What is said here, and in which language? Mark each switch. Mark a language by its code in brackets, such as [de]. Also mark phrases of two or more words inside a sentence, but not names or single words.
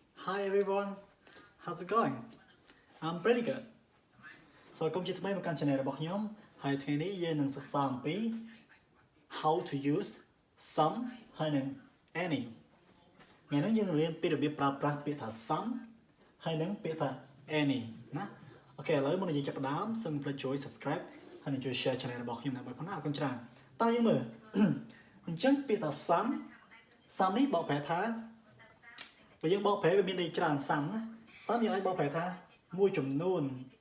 [en] Hi everyone, how's it going? I'm pretty good. So [km] កុំជាថ្មីមកកាន់ channel របស់ខ្ញុំហើយថ្ងៃនេះយើងនឹងសិក្សាអំពី [en] how to use some [km] ហើយ និង any ថ្ងៃនេះយើងនឹងរៀនពីរបៀបប្រើប្រាស់ពាក្យថា some ហើយនិងពាក្យថា any ណាអូខេឥឡូវមុននឹងយើងចាប់ផ្ដើមសូមជួយ subscribe ហើយនិងជួយ share channel របស់ខ្ញុំដើម្បីផងណាអរគុណច្រើនតើយើងមើលអញ្ចឹងពាក្យថា some នេះបកប្រែថាបើយើងបកប្រែវាមានន័យច្រើន some ណា some យើងអាចបកប្រែថាមួយចំនួន